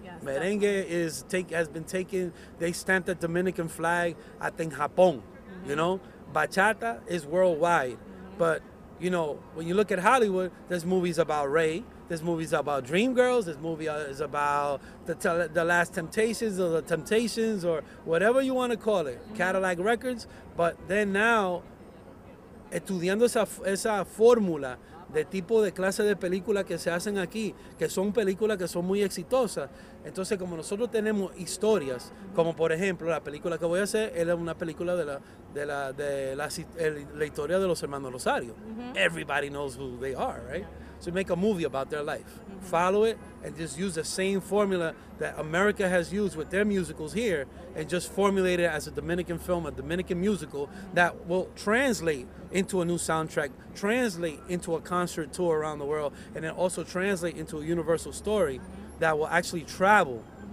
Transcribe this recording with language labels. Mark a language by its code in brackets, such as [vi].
[en] Yes, merengue has been taken, they stamped the Dominican flag, I think, Japón. Bachata is worldwide. But when you look at Hollywood, there's movies about Ray, there's movies about Dreamgirls, there's movies about the Last Temptations or the Temptations or whatever you want to call it, Cadillac Records. But then now, [es] estudiando esa fórmula de tipo de clase de películas que se hacen aquí, que son películas que son muy exitosas. Entonces, como nosotros tenemos historias, como por ejemplo la película que voy a hacer, es una película de la historia de los hermanos Rosario. [en] Everybody knows who they are, right? So make a movie about their life. Follow it and just use the same formula that America has used with their musicals here and just formulate it as a Dominican film, a Dominican musical that will translate into a new soundtrack, translate into a concert tour around the world, and then also translate into a universal story that will actually travel